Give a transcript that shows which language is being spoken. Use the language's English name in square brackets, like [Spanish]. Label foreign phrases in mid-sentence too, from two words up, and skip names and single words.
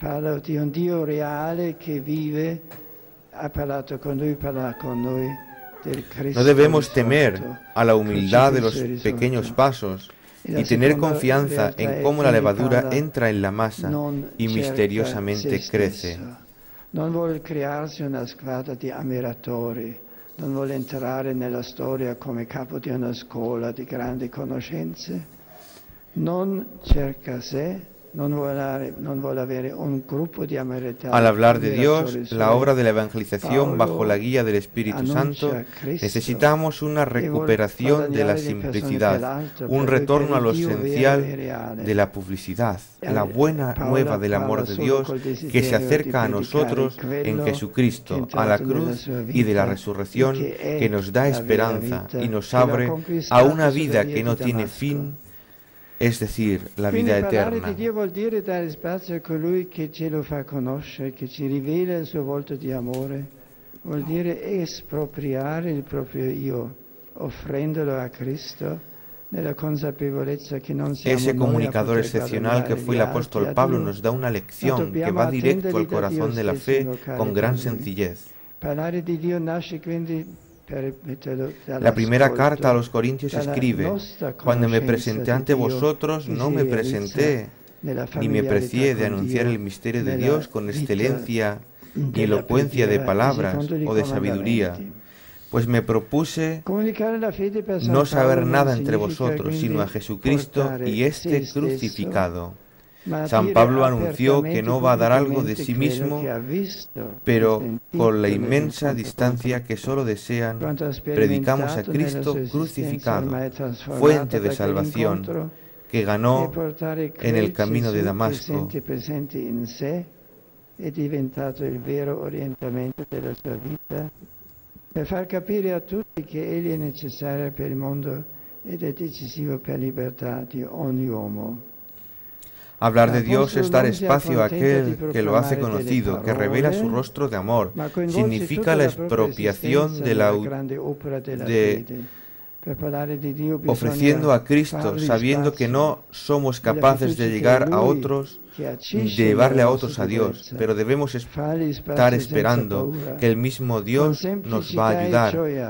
[Spanish] No debemos temer a la humildad de los pequeños pasos y tener confianza en cómo la levadura entra en la masa y misteriosamente crece. [Italian] Non vuole crearsi una squadra di ammiratori, non vuole entrare nella storia come capo di una scuola di grandi conoscenze, non cerca sé, non vuole avere un gruppo di ammiratori. [Spanish] Al hablar de Dios, la obra de la evangelización bajo la guía del Espíritu Santo, necesitamos una recuperación de la simplicidad, un retorno a lo esencial de la publicidad, la buena nueva del amor de Dios que se acerca a nosotros en Jesucristo, a la cruz y de la resurrección, que nos da esperanza y nos abre a una vida que no tiene fin, es decir, la vida eterna. [Italian] Parlare di Dio vuol dire dare spazio a colui che ce lo fa conoscere, che ci rivela il suo volto di amore, vuol dire espropriare il proprio io, offrendolo a Cristo, nella consapevolezza che non siamo [Spanish] Ese comunicador excepcional que fue el apóstol Pablo nos da una lección que va directo al corazón de la fe con gran sencillez. [Italian] Parlare di Dio nasce quindi. [Spanish] La primera carta a los Corintios escribe: cuando me presenté ante vosotros, no me presenté ni me precié de anunciar el misterio de Dios con excelencia ni elocuencia de palabras o de sabiduría, pues me propuse no saber nada entre vosotros, sino a Jesucristo y este crucificado. San Pablo anunció que no va a dar algo de sí mismo, pero con la inmensa distancia que solo desean, predicamos a Cristo crucificado, fuente de salvación, que ganó en el camino de Damasco. [Italian] È diventato il vero orientamento della sua vita, per far capire a tutti che egli è necessario per il mondo ed è decisivo per la libertà di ogni uomo. [Spanish] Hablar de Dios es dar espacio a aquel que lo hace conocido, que revela su rostro de amor. Significa la expropiación ofreciendo a Cristo, sabiendo que no somos capaces de llegar a otros, de llevarle a otros a Dios, pero debemos estar esperando que el mismo Dios nos va a ayudar.